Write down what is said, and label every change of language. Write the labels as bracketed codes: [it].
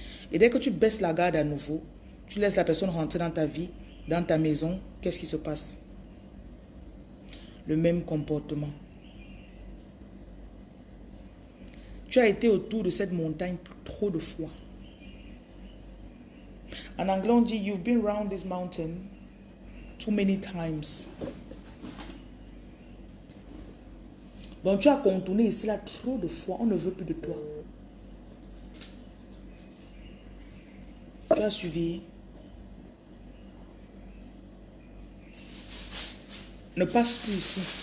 [fr] Et dès que tu baisses la garde à nouveau, tu laisses la personne rentrer dans ta vie, dans ta maison, qu'est-ce qui se passe? Le même comportement. Tu as été autour de cette montagne trop de fois. En anglais, on dit, [en] you've been around this mountain too many times. [fr] Donc, tu as contourné ici là trop de fois. On ne veut plus de toi. Tu as suivi. Ne passe plus ici.